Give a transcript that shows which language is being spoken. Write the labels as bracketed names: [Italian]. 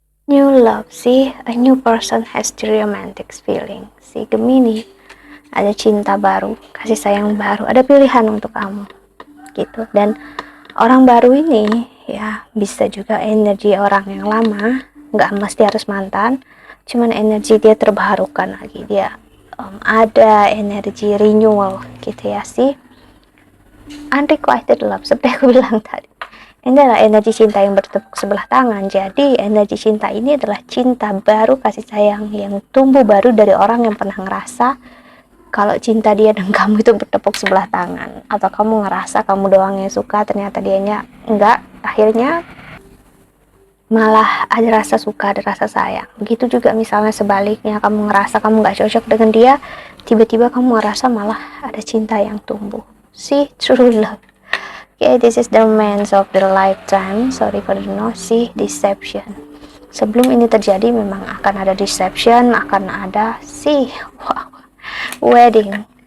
[English] New love, see, a new person has the romantic feeling. [Indonesian] Si Gemini, ada cinta baru, kasih sayang baru, ada pilihan untuk kamu gitu. Dan orang baru ini ya bisa juga energi orang yang lama, nggak mesti harus mantan, cuman energi dia terbarukan lagi, dia ada energi renewal gitu ya sih. [English] Unrequited love [Indonesian] seperti aku bilang tadi, Ini adalah energi cinta yang bertepuk sebelah tangan. Jadi energi cinta ini adalah cinta baru, kasih sayang yang tumbuh baru dari orang yang pernah ngerasa kalau cinta dia dan kamu itu bertepuk sebelah tangan, atau kamu ngerasa kamu doang yang suka, ternyata dianya enggak, akhirnya malah ada rasa suka, ada rasa sayang. Begitu juga misalnya sebaliknya, kamu ngerasa kamu nggak cocok dengan dia, tiba-tiba kamu ngerasa malah ada cinta yang tumbuh. [English] See, true love. Okay, this is the romance of the lifetime. Sorry for the noise. See, deception. [Indonesian] Sebelum ini terjadi memang akan ada deception, akan ada wow, wedding.